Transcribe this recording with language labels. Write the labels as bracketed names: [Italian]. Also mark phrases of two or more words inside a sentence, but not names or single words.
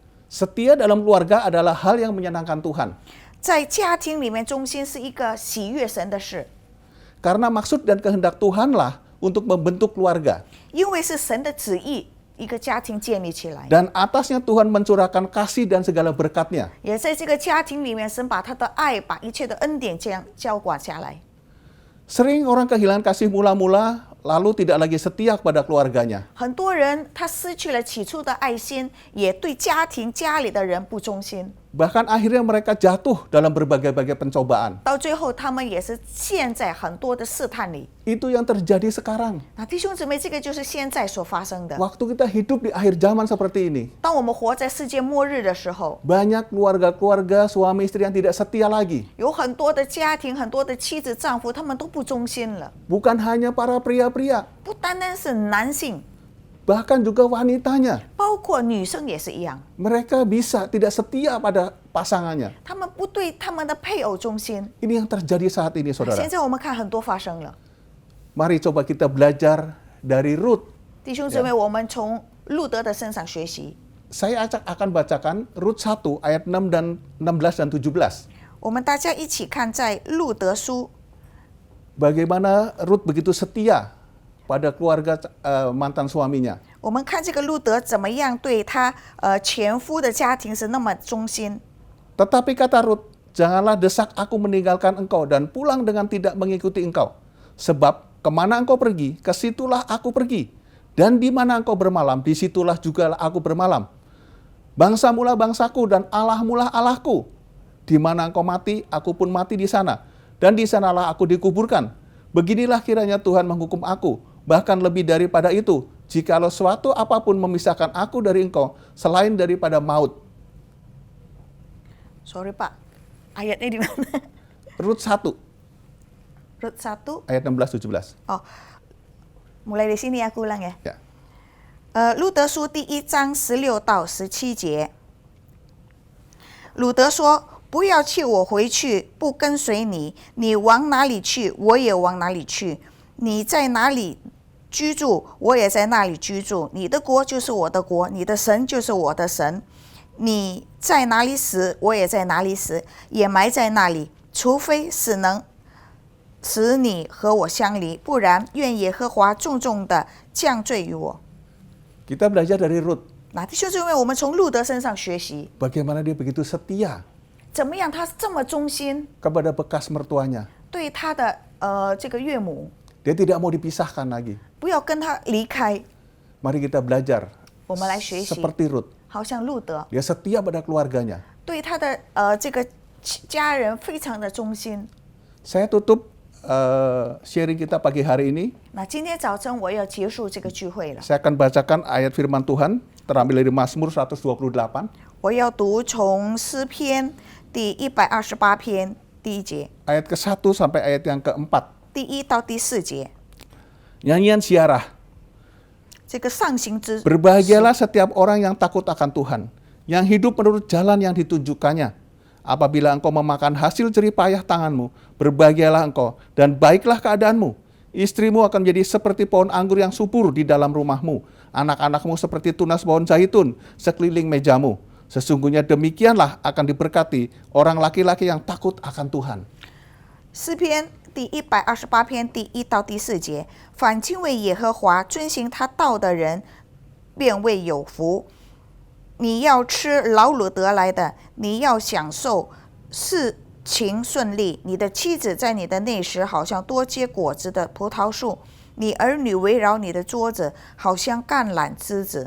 [Indonesian] Setia dalam keluarga adalah hal yang menyenangkan Tuhan. [Chinese] 在家庭里面，忠心是一个喜悦神的事， [Indonesian] Karena maksud dan kehendak Tuhanlah untuk membentuk keluarga. [Chinese] 因为是神的旨意，一个家庭建立起来。 [Indonesian] Dan atasnya Tuhan mencurahkan kasih dan segala berkatnya. [Chinese] 也在这个家庭里面，神把他的爱，把一切的恩典这样浇灌下来。 [Indonesian] Sering orang kehilangan kasih mula-mula, lalu tidak lagi setia kepada keluarganya. [Chinese] 很多人他失去了起初的爱心，也对家庭家里的人不忠心， [Indonesian] Bahkan akhirnya mereka jatuh dalam berbagai-bagai pencobaan. [Chinese] 到最后他们也是陷在很多的试探里。 [Indonesian] Itu yang terjadi sekarang. [Chinese] 那弟兄姊妹，这个就是现在所发生的。 [Indonesian] Waktu kita hidup di akhir zaman seperti ini, [Chinese] 当我们活在世界末日的时候， [Indonesian] banyak keluarga-keluarga suami istri yang tidak setia lagi. [Chinese] 有很多的家庭，很多的妻子丈夫，他们都不忠心了。 [Indonesian] Bukan hanya para pria-pria, [Chinese] 不单单是男性， [Indonesian] bahkan juga wanitanya. [Chinese] 包括女生也是一样， [Indonesian] Mereka bisa tidak setia pada pasangannya. [Chinese] 他们不对他们的配偶忠心。 [Indonesian] Ini yang terjadi saat ini, [Chinese] 现 [Indonesian] saudara. [Chinese] 在我们看很多发生了。 [Indonesian] Mari coba kita belajar dari Rut. [Chinese] 弟兄姊妹，我们从路德的身上学习。 [Indonesian] Saya akan bacakan Rut 1 ayat 6 dan 16 dan 17. [Chinese] 我们大家一起看在路德书， [Indonesian] Bagaimana Rut begitu setia pada keluarga mantan suaminya. [Chinese] 我们看这个路德怎么样对他前夫的家庭是那么忠心。 [Indonesian] Tetapi kata Rut, janganlah desak aku meninggalkan engkau dan pulang dengan tidak mengikuti engkau. Sebab kemana engkau pergi, kesitulah aku pergi. Dan di mana engkau bermalam, disitulah juga aku bermalam. Bangsa mula bangsaku dan Allah mula Allahku. Di mana engkau mati, aku pun mati di sana. Dan di sanalah aku dikuburkan. Beginilah kiranya Tuhan menghukum aku. Bahkan lebih daripada itu, jikalau suatu apapun memisahkan aku dari engkau, selain daripada maut. Sorry Pak, ayatnya di mana? Rut 1, Rut 1, ayat 16-17. 哦，mulai di sini aku ulang ya. Ya. [Chinese] 路德书第1章16到17节，鲁德说：“不要弃我回去，不跟随你，你往哪里去，我也往哪里去；你在哪里居住，我也在那里居住。你的国就是我的国，你的神就是我的神。你在哪里死，我也在哪里死，也埋在那里。除非死能使你和我相离，不然愿耶和华重重的降罪于我。” [Indonesian] Kita belajar dari Rut. [Chinese] 那弟兄姊妹，我们从路德身上学习， [Indonesian] Bagaimana dia begitu setia [Chinese] 怎么样他这么忠心， [Indonesian] kepada bekas mertuanya. [Chinese] 对他的这个岳母， [Indonesian] Dia tidak mau dipisahkan lagi. [Chinese] 不要跟他离开。 [Indonesian] Mari kita belajar [Chinese] 我们来学习， [Indonesian] seperti Rut. [Chinese] 好像路德 [Indonesian] Dia setia pada keluarganya. [Chinese] 对他的这个家人非常的忠心。 [Indonesian] Saya tutup sharing kita pagi hari ini. [Chinese] 那今天早晨我要结束这个聚会了， [Indonesian] Saya akan bacakan ayat firman Tuhan terambil dari Mazmur 128. [Chinese] 我要读从诗篇第128篇第1节， [Indonesian] Ayat ke-1 sampai ayat yang ke-4. [Chinese] 第1到第4节， [Indonesian] Nyanyian Siarah. [Chinese] 这个上行之 [Indonesian] Berbahagialah setiap orang yang takut akan Tuhan, yang hidup menurut jalan yang ditunjukkannya. Apabila engkau memakan hasil jerih payah tanganmu, berbahagialah engkau, dan baiklah keadaanmu. Istrimu akan menjadi seperti pohon anggur yang subur di dalam rumahmu. Anak-anakmu seperti tunas pohon zaitun sekeliling mejamu. Sesungguhnya demikianlah akan diberkati orang laki-laki yang takut akan Tuhan. [Chinese] 诗篇第第128篇第1到第4节，凡敬畏耶和华、遵行他道的人，便为有福。你要吃劳碌得来的，你要享受事情顺利。你的妻子在你的内室，好像多结果子的葡萄树；你儿女围绕你的桌子，好像橄榄枝子。